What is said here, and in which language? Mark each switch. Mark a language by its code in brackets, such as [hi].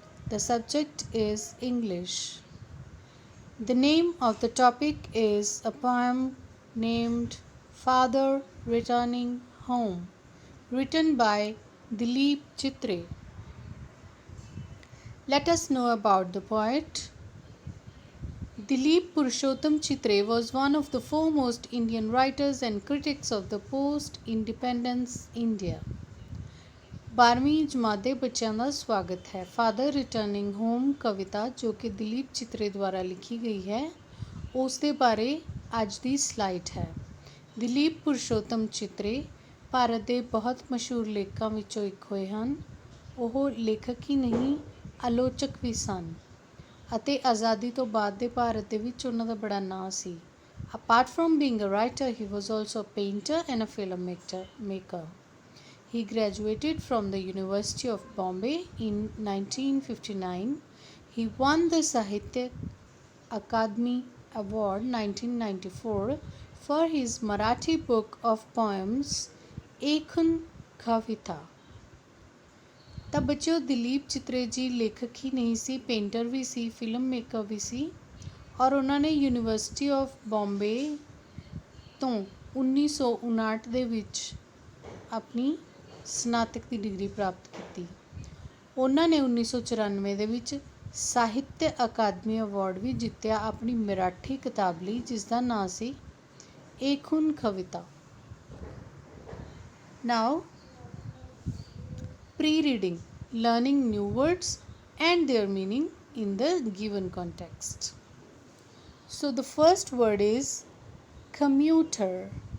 [en] The subject is English. The name of the topic is a poem named Father Returning Home, written by Dilip Chitre. Let us know about the poet. Dilip Purushottam Chitre was one of the foremost Indian writers and critics of the post-independence India. [pa] 12ਵੀਂ ਜਮਾਤ ਦੇ ਬੱਚਿਆਂ ਦਾ ਸਵਾਗਤ ਹੈ। Father returning home ਕਵਿਤਾ ਜੋ ਕਿ ਦਿਲੀਪ ਚਿਤਰੇ ਦੁਆਰਾ ਲਿਖੀ ਗਈ ਹੈ ਉਸ ਦੇ ਬਾਰੇ ਅੱਜ ਦੀ ਸਲਾਈਡ ਹੈ। ਦਿਲੀਪ ਪੁਰਸ਼ੋਤਮ ਚਿਤਰੇ ਭਾਰਤ ਦੇ ਬਹੁਤ ਮਸ਼ਹੂਰ ਲੇਖਕਾਂ ਵਿੱਚੋਂ ਇੱਕ ਹੋਏ ਹਨ। ਉਹ ਲੇਖਕ ਹੀ ਨਹੀਂ ਆਲੋਚਕ ਵੀ ਸਨ ਅਤੇ ਆਜ਼ਾਦੀ ਤੋਂ ਬਾਅਦ ਦੇ ਭਾਰਤ ਦੇ ਵਿੱਚ ਉਹਨਾਂ ਦਾ ਬੜਾ ਨਾਂ ਸੀ। [en] Apart from being a writer, he was also a painter and a filmmaker. He graduated from the University of Bombay in 1959. He won the Sahitya Akademi Award 1994 for his Marathi book of poems Ekhun Kavita. [pa] ਤਾਂ ਬੱਚਿਓ ਦਿਲੀਪ ਚਿਤਰੇ ਜੀ ਲੇਖਕ ਹੀ ਨਹੀਂ ਸੀ, painter ਵੀ ਸੀ, film maker ਵੀ ਸੀ ਔਰ ਉਹਨਾਂ ਨੇ university of Bombay ਤੋਂ 1959 ਦੇ ਵਿੱਚ ਆਪਣੀ ਸਨਾਤਕ ਦੀ ਡਿਗਰੀ ਪ੍ਰਾਪਤ ਕੀਤੀ। ਉਹਨਾਂ ਨੇ 1994 ਦੇ ਵਿੱਚ ਸਾਹਿਤਯ ਅਕਾਦਮੀ ਅਵਾਰਡ ਵੀ ਜਿੱਤਿਆ ਆਪਣੀ ਮਰਾਠੀ ਕਿਤਾਬ ਲਈ ਜਿਸ ਦਾ ਨਾਂ ਸੀ ਏਖੁਨ ਕਵਿਤਾ। [en] Now pre-reading, learning new words and their meaning in the given context. So the first word is commuter.